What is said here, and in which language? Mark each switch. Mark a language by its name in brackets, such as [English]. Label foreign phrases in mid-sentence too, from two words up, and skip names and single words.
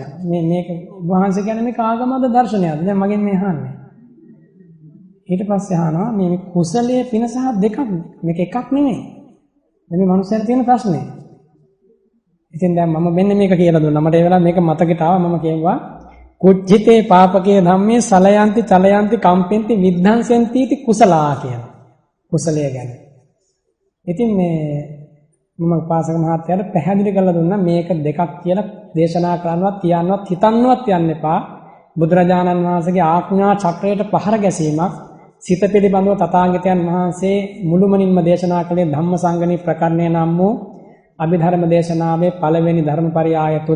[Sinhala] මේක වහන්සේ කියන්නේ මේක ආගමද දර්ශනයක්ද? දැන් මගෙන් මේ අහන්නේ. ඊට පස්සේ අහනවා මේ කුසලයේ පින සහ දෙකක් මේක එකක් නෙමෙයි. මේ මනුස්සයර තියෙන ප්‍රශ්නේ. ඉතින් දැන් මම මෙන්න මේක කියලා දුන්නා. මට ඒ වෙලාව මේක මතකයට ආවා. මම කියුවා [Pali] කුච්චිතේ පාපකේ ධම්මේ සලයන්ති චලයන්ති කම්පෙන්ති විද්ධංසෙන්ති इति කුසලා [Sinhala] කියලා. කුසලය ගැන. ඉතින් මේ මම උපාසක මහත්තයාට පැහැදිලි කරලා දුන්නා මේක දෙකක් කියලා දේශනා කරන්නවත් කියන්නවත් හිතන්නවත් යන්න එපා. බුදුරජාණන් වහන්සේගේ ආඥා චක්‍රයට පහර ගැසීමක් සිත පිළිබඳව තථාගතයන් වහන්සේ මුළුමනින්ම දේශනා කළේ ධම්මසංගණී ප්‍රකරණය නම් වූ අභිධර්ම දේශනාවේ පළවෙනි ධර්මපරියාය තුල.